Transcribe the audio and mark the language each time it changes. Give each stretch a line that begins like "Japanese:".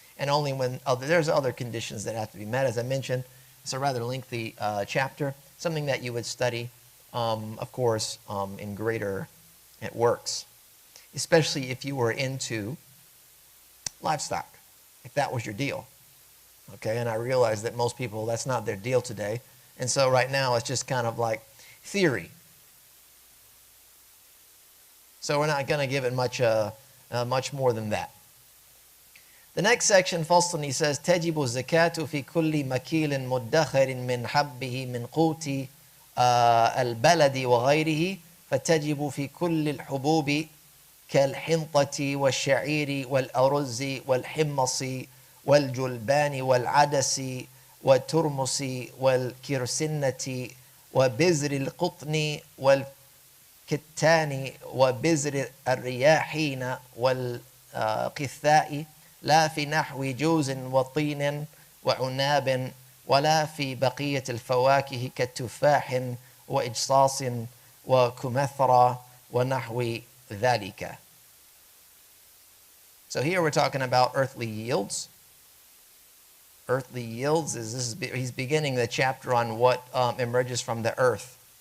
English: And only when there's other conditions that have to be met. As I mentioned, it's a rather lengthy chapter, something that you would study, of course, in greater works, especially if you were into livestock, if that was your deal. Okay, and I realize that most people, that's not their deal today. And so right now, it's just kind of like theory. So we're not going to give it much more than that. The next section,
Arabic: فصل,
English: he says,
Arabic: تجب الزكاة في كل مكيل مدخر من حبه من قوت البلد وغيره فتجب في كل الحبوب كالحنطة والشعير والأرز والحمص والجلبان والعدس والترمس والكرسنة وبزر القطن والكتان وبزر الرياحين والقثاء لا في نحو جوز وطين وعناب ولا في بقية الفواكه كالتفاح وإجصاص وكمثرى ونحو ذلك.
English: So here we're talking about earthly yields. Earthly yields he's beginning the chapter on what emerges from the earth.